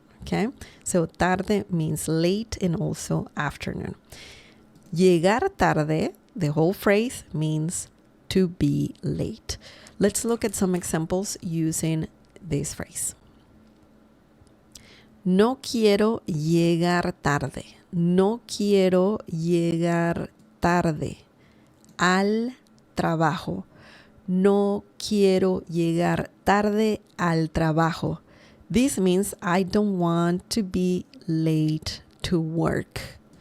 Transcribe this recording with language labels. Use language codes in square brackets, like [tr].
[en] Okay, so tarde means late and also afternoon. Llegar tarde, the whole phrase, means to be late. Let's look at some examples using this phrase. [es] No quiero llegar tarde. No quiero llegar tarde al trabajo. No quiero llegar tarde al trabajo. [en] This means I don't want to be late to work.